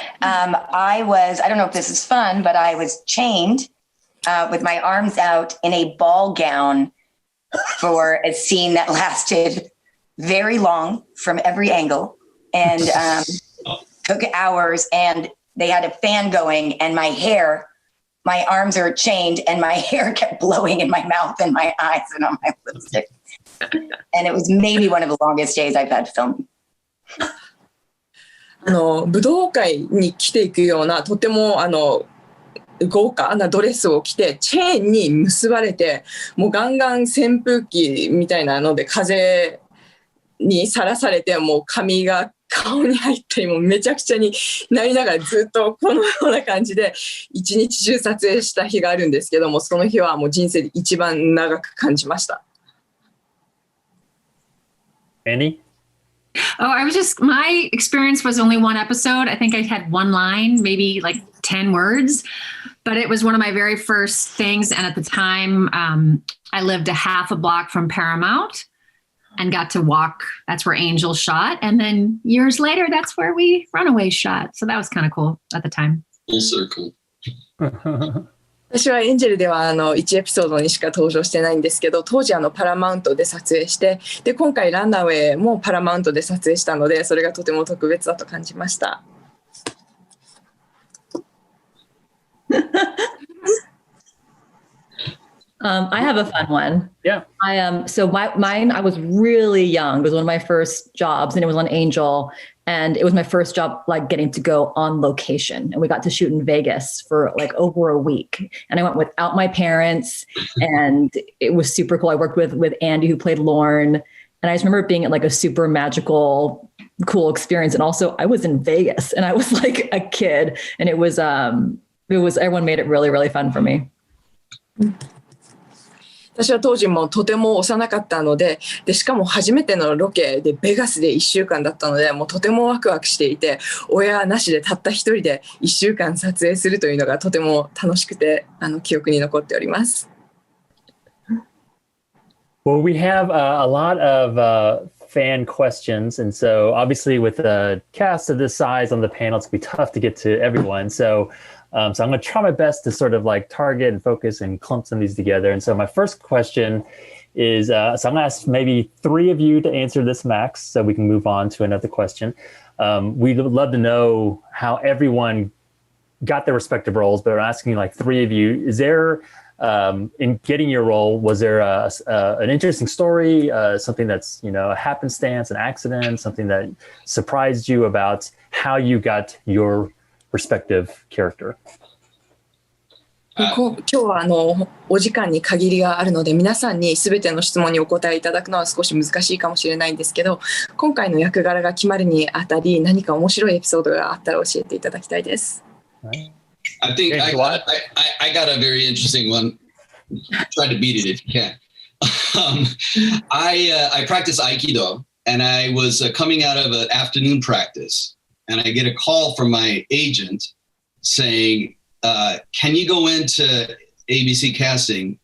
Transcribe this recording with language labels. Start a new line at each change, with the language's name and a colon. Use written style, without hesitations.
English: I don't know if this is fun, but I was chained with my arms out in a ball gown for a scene that lasted very long from every angle and took hours. And they had a fan going and my arms are chained and my hair kept blowing in my mouth and my eyes and on my lipstick. And it was maybe one of the longest days I've had filming.
Japanese: 武道会に着ていくようなとても豪華なドレスを着てチェーンに結ばれて、もうガンガン扇風機みたいなので風にさらされて、もう髪が顔に入ったり、もうめちゃくちゃになりながらずっとこのような感じで一日中撮影した日があるんですけども、その日はもう人生で一番長く感じました。
English: Annie? My experience was only one episode. I think I had one line, maybe like 10 words, but it was one of my very first things. And at the time, I lived a half a block from Paramount and got to walk. That's where Angel shot. And then years later, that's where we Runaways shot. So that was kind of cool at the time. Full circle.
Japanese: 私はエンジェルでは1エピソードにしか登場してないんですけど、当時パラマウントで撮影して、で今回ランナーウェイもパラマウントで撮影したので、それがとても特別だと感じました。
English: I have a fun one. Yeah. Mine, I was really young. It was one of my first jobs and it was on Angel. And it was my first job, like getting to go on location. And we got to shoot in Vegas for like over a week. And I went without my parents and it was super cool. I worked with Andy, who played Lorne. And I just remember it being like a super magical, cool experience. And also I was in Vegas and I was like a kid and it was everyone made it really, really fun for me.
Japanese: 私は当時もとても幼かったので、しかも初めてのロケでベガスで1週間だったので、もうとてもワクワクしていて、親なしでたった一人で1週間撮影するというのがとても楽しくて、記憶に残っております。
English: Well, we have a lot of fan questions, and so obviously with a cast of this size on the panel, it's going to be tough to get to everyone. So I'm going to try my best to sort of like target and focus and clump some of these together. And so my first question is, so I'm going to ask maybe 3 of you to answer this, Max, so we can move on to another question. We'd love to know how everyone got their respective roles, but I'm asking like 3 of you, is there, in getting your role, was there an interesting story, something that's, a happenstance, an accident, something that surprised you about how you got your respective character?
Japanese: 今日はお時間に限りがあるので皆さんに全ての質問にお答えいただくのは少し難しいかもしれないんですけど、今回の役柄が決まるにあたり何か面白いエピソードがあったら教えていただきたいです。
English: I think I got a very interesting one. Try to beat it if you can. I practice Aikido and I was coming out of an afternoon practice. And I get a call from my agent saying, can you go into ABC casting?